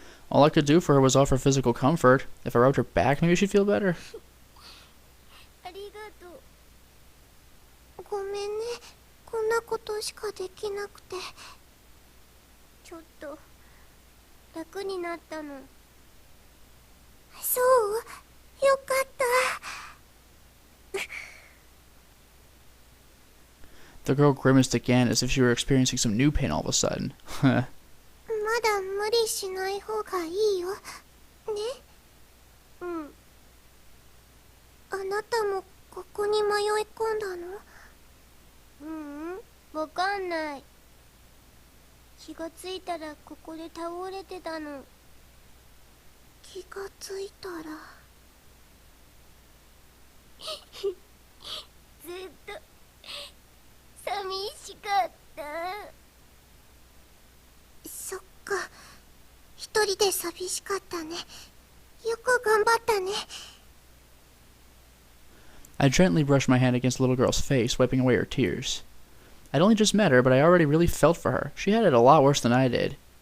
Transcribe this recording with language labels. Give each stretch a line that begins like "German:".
English: All I could do for her was offer physical comfort. If I rubbed her back, maybe she'd feel better.
Japanese: ありがとう。ごめんね。こんなことしかできなくて。ちょっと楽になったの。そう？よかった。
English: The girl grimaced again as if she were experiencing some new pain all of a sudden.
Japanese: まだ無理しない方がいいよ。ね？うん。あなたもここに迷い込んだの？わかんない。気がついたらここで倒れてたの。気がついたらずっと寂しかった。そっか、一人で寂しかったね。よく頑張ったね。
English: I gently brushed my hand against the little girl's face, wiping away her tears. I'd only just met her, but I already really felt for her. She had it a lot worse than I did.